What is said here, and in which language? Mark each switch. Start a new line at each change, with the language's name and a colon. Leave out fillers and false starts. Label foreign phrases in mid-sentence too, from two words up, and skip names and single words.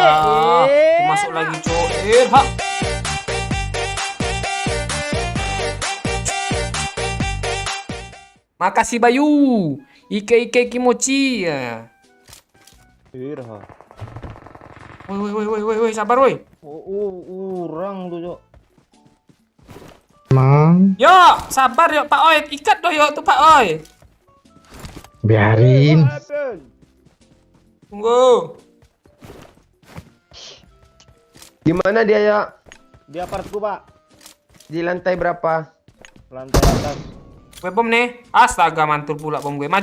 Indonesian: Walah, masuk lagi Cuk. Makasih Bayu.
Japanese: Ike kimochi ya.
Indonesian: Irha. Woi, sabar woi. Orang tuh, Cok. Mang. Yo, sabar yo Pak Oi. Ikat doh yo tuh Pak Oi. Biarin. Tunggu. Di mana dia ya? Di apartku, Pak. Di lantai berapa? Lantai atas. Gue bom nih. Astaga, mantul pula bom gue.